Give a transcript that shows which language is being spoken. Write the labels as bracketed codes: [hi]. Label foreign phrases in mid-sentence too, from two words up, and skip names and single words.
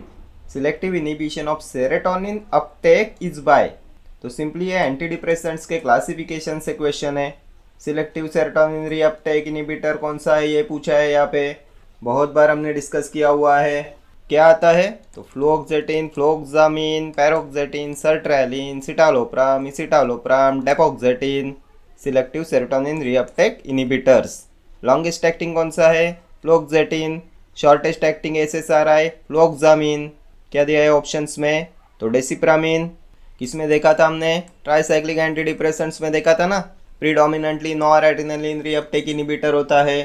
[en] selective inhibition of serotonin uptake is by, [hi] तो सिंपली ये [en] antidepressants [hi] के क्लासिफिकेशन से क्वेश्चन है। [en] selective serotonin reuptake inhibitor [hi] कौन सा है ये पूछा है यहाँ पे, बहुत बार हमने डिस्कस किया हुआ है। क्या आता है, तो फ्लोक्सेटिन, फ्लोक्सामिन, पैरोक्सेटिन, सर्ट्रैलिन, सिटालोप्राम, इसिटालोप्राम, डेपोक्सेटिन। [en] selective serotonin reuptake inhibitors. longest acting [hi] कौन सा है, [en] फ्लोक्सेटिन। shortest acting SSRI, [hi] फ्लोक्सामिन। क्या दिया है ऑप्शंस में, तो डेसिप्रामिन। किस में देखा था हमने, [en] tricyclic antidepressants [hi] में देखा था ना, [en] predominantly noradrenaline reuptake inhibitor [hi] होता है।